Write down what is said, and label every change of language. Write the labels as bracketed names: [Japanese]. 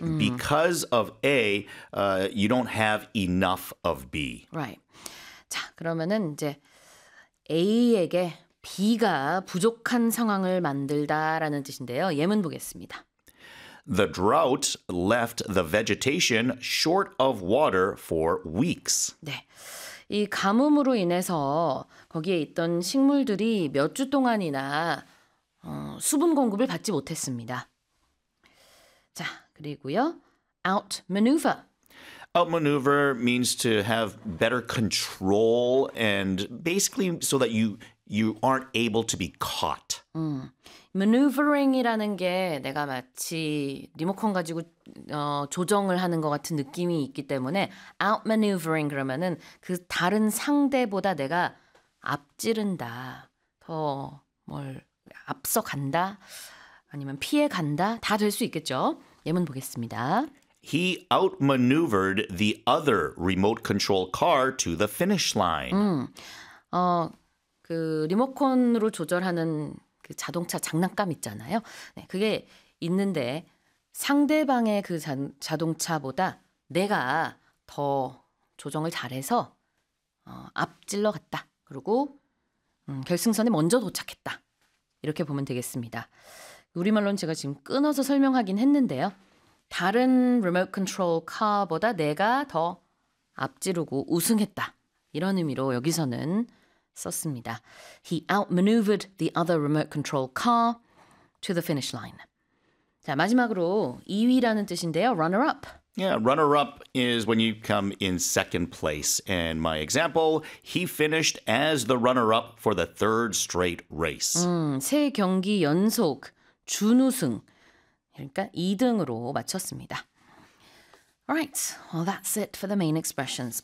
[English] Because of A, you don't have enough of B. Right. [Korean] 자, 그러면은 이제 A에게 B가 부족한 상황을 만들다라는 뜻인데요. 예문 보겠습니다. [English] The drought left the vegetation short of water for weeks. [Korean] 네, 이 가뭄으로 인해서 거기에 있던 식물들이 몇 주 동안이나 수분 공급을 받지 못했습니다. 자, 그리고요, outmaneuver. [English] Outmaneuver means to have better control and basically so that you aren't able to be caught. [Korean] Maneuvering이라는 게 내가 마치 리모컨 가지고 조정을 하는 것 같은 느낌이 있기 때문에 outmaneuvering 그러면은 그 다른 상대보다 내가 앞지른다, 더 뭘 앞서 간다, 아니면 피해 간다 다 될 수 있겠죠. 예문 보겠습니다. [English] He outmaneuvered the other remote control car to the finish line. [Korean] 그 리모컨으로 조절하는 그 자동차 장난감 있잖아요. 네, 그게 있는데 상대방의 그 자동차보다 내가 더 조정을 잘해서 앞질러 갔다. 그리고 결승선에 먼저 도착했다. 이렇게 보면 되겠습니다. 우리말로는 제가 지금 끊어서 설명하긴 했는데요. 다른 리모트 컨트롤 카보다 내가 더 앞지르고 우승했다. 이런 의미로 여기서는 썼습니다. [English] He outmaneuvered the other remote control car to the finish line. [Korean] 자, 마지막으로 2위라는 뜻인데요. [English] Runner-up. Yeah, runner-up is when you come in second place. And my example, he finished as the runner-up for the third straight race. [Korean] 세 경기 연속 준우승, 그러니까 2등으로 마쳤습니다. [English] Alright, well that's it for the main expressions.